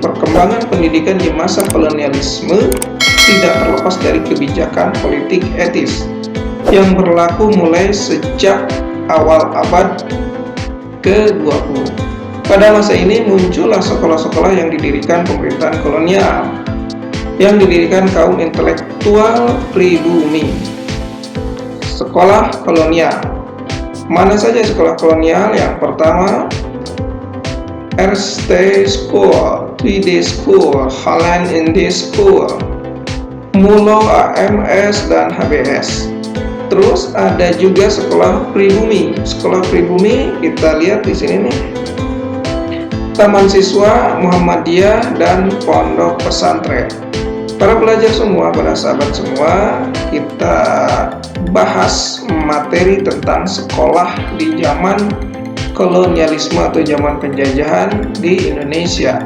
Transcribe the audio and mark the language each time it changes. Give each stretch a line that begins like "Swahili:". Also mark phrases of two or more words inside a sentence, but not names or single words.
Indonesian: Perkembangan pendidikan di masa kolonialisme tidak terlepas dari kebijakan politik etis yang berlaku mulai sejak awal abad ke-20. Pada masa ini muncullah sekolah-sekolah yang didirikan pemerintahan kolonial, yang didirikan kaum intelektual pribumi. Sekolah kolonial. Mana saja sekolah kolonial? Yang pertama, Eerste School, Tweede School, Holland Indie School, Mulo AMS dan HBS. Terus ada juga sekolah pribumi. Sekolah pribumi kita lihat di sini nih. Taman Siswa, Muhammadiyah, dan Pondok Pesantren. Para pelajar semua, para sahabat semua, kita bahas materi tentang sekolah di zaman kolonialisme atau zaman penjajahan di Indonesia.